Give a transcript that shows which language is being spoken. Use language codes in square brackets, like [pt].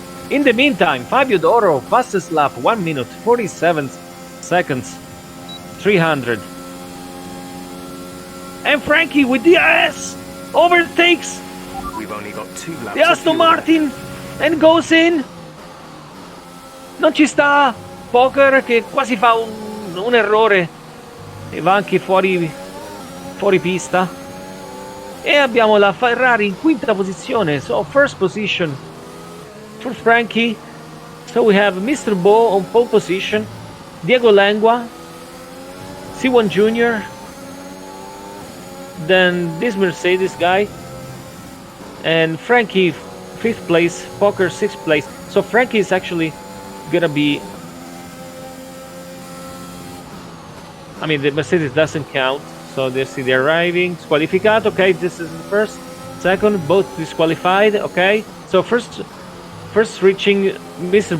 [en] In the meantime, Fabio Doro, fastest lap, 1 minute 47 seconds, 300. And Frankie with the DRS overtakes We've only got 2 laps. the Aston Martin and goes in. [it] Non ci sta Poker che quasi fa un errore e va anche fuori pista. E abbiamo la Ferrari in 5ª posizione, [en] so first position for Frankie. So we have Mr. Bo on pole position, Diego Langua, C1 Jr., then this Mercedes guy, and Frankie 5th place, Poker 6th place. So Frankie is actually gonna be, I mean the Mercedes doesn't count, so they see they're arriving, squalificato, okay, this is the first, second, both disqualified, okay, so first reaching Mr.